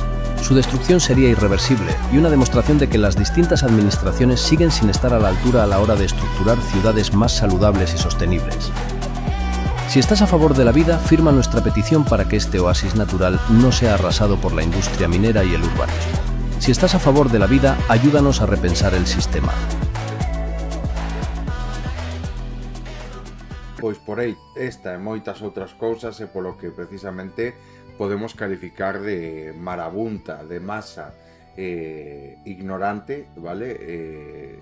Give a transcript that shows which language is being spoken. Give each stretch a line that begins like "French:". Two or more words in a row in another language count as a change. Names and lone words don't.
Spanish: Su destrucción sería irreversible y una demostración de que las distintas administraciones siguen sin estar a la altura a la hora de estructurar ciudades más saludables y sostenibles. Si estás a favor de la vida, firma nuestra petición para que este oasis natural no sea arrasado por la industria minera y el urbanismo. Si estás a favor de la vida, ayúdanos a repensar el sistema.
Galician: Pois por aí, esta e moitas outras cousas é polo que precisamente podemos calificar de marabunta, de masa ignorante, vale?